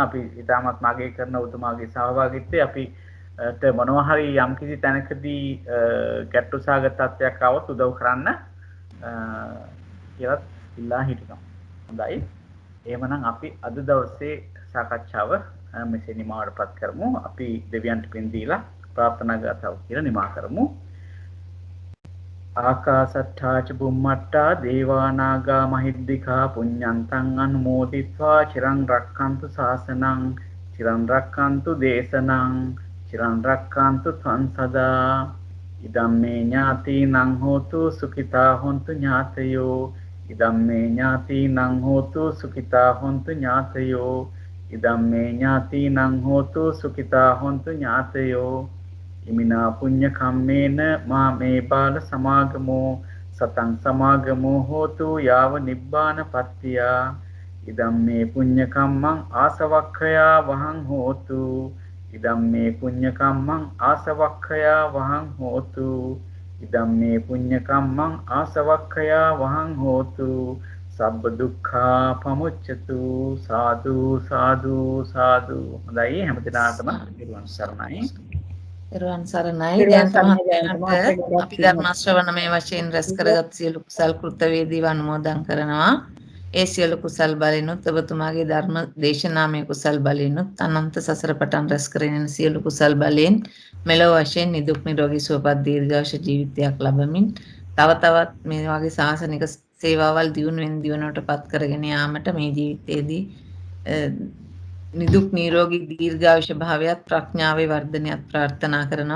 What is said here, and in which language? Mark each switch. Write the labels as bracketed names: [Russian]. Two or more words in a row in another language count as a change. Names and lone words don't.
[Sinhala] අපි ඉතාමත් මාගේ කරන උතුමාගේ සහභාගීත්වයේ අපිට මොනවා හරි යම්කිසි තැනකදී ගැටලු සහගත තත්ත්වයක් ආවොත් උදව් කරන්න කියලා ඉල්ලා හිටිනවා. හොඳයි. එහෙමනම් අපි අද දවසේ සාකච්ඡාව මෙසේ නිමාවටපත් කරමු. අපි දෙවියන්ට පින් දීලා ප්‍රාර්ථනා ගාථාව කියලා නිමා කරමු. [Pali] ආකාසට්ඨා ච බුම්මට්ටා දේවා නාග මහිද්దికා පුඤ්ඤන්තං අනුමෝදිත්වා චිරං රක්ඛන්තු ශාසනං චිරං රක්ඛන්තු දේශනං චිරං රක්ඛන්තු ත්වං සදා ඉදම්මේ ඥාතිනං හෝතු සුඛිතා හොන්තු ඥාතයෝ ඉදම්මේ ඥාතිනං හෝතු සුඛිතා හොන්තු ඥාතයෝ ඉදම්මේ ඥාතිනං හෝතු සුඛිතා හොන්තු ඥාතයෝ ඉමිනා පුඤ්ඤ කම්මේන මාමේ බාල සමාගමෝ සතං සමාගමෝ හෝතු යාව නිබ්බාන පත්තියා ඉදම්මේ පුඤ්ඤ කම්මං ආසවක්ඛයා වහං හෝතු ඉදම්මේ පුඤ්ඤ කම්මං ආසවක්ඛයා වහං හෝතු ඉදම්මේ පුඤ්ඤ කම්මං ආසවක්ඛයා වහං හෝතු සබ්බ දුක්ඛා පමුච්ඡතු සාදු සාදු සාදු. [Sinhala] හොඳයි හැමදෙනාටම නිර්වාණ සරණයි. නිර්වාණ සරණයි. දැන් තමයි අපි ධර්ම ශ්‍රවණමය වශයෙන් රැස් කරගත් සියලු කුසල් කෘතවේදීව අනුමෝදන් කරනවා. ඒ සියලු කුසල් බලෙනුත් ඔබතුමාගේ ධර්ම දේශනාමය කුසල් බලෙනුත් අනන්ත සසර පටන් රැස් කරගෙන සියලු කුසල් බලෙන් මෙලොව වශයෙන් නිදුක් නිරෝගී සුවපත් දීර්ඝාෂ ජීවිතයක් ලැබමින් තව තවත් මේ වගේ සාසනික සේවාවල් දියුණුවෙන් දියුණුවටපත් කරගෙන යාමට මේ ජීවිතයේදී නිදුක් නිරෝගී දීර්ඝායුෂ භාවයත් ප්‍රඥාවේ වර්ධනයත් ප්‍රාර්ථනා කරනවා.